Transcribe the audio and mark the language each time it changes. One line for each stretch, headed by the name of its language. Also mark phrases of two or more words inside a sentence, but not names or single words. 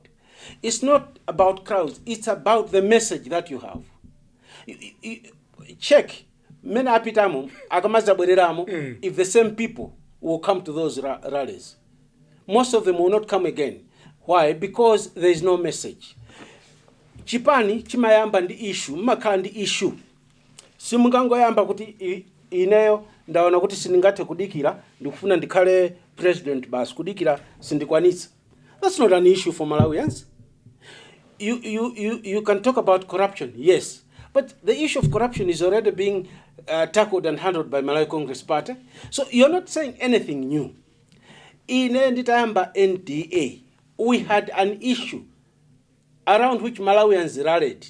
English: It's not about crowds. It's about the message that you have. Check. If the same people will come to those rallies, most of them will not come again. Why? Because there is no message.
Nyanja: Chipani chimayamba ndi issue, mmakhala ndi issue. Simungangoyamba kuti ineyo ndaona kuti sindingathe kudikira ndikufuna ndikhale president basi kudikira sindikwanitsa.
English: That's not an issue for Malawians. you can talk about corruption, yes. But the issue of corruption is already being tackled and handled by Malawi Congress Party. So you're not saying anything new. In Nditayamba NDA, we had an issue around which Malawians rallied.